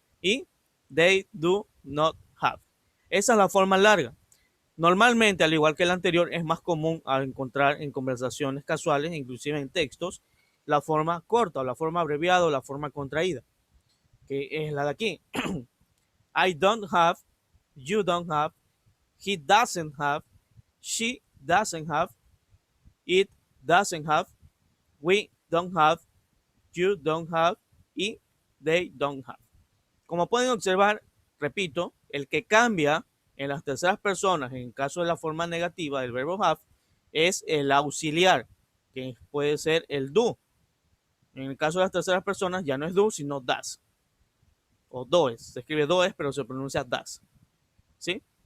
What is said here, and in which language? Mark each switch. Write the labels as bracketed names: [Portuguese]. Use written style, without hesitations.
[Spanish] Y [English] they do not have. [Spanish] Esa es la forma larga. Normalmente, al igual que la anterior, es más común a encontrar en conversaciones casuales, inclusive en textos, la forma corta o la forma abreviada o la forma contraída, que es la de aquí. [English] I don't have, you don't have, he doesn't have, she doesn't have, it doesn't have, we don't have, you don't have y they don't have. [Spanish] Como pueden observar, repito, el que cambia en las terceras personas, en caso de la forma negativa del verbo have, es el auxiliar, que puede ser el do. En el caso de las terceras personas ya no es do, sino does. O does. Se escribe does, pero se pronuncia does. ¿Sí?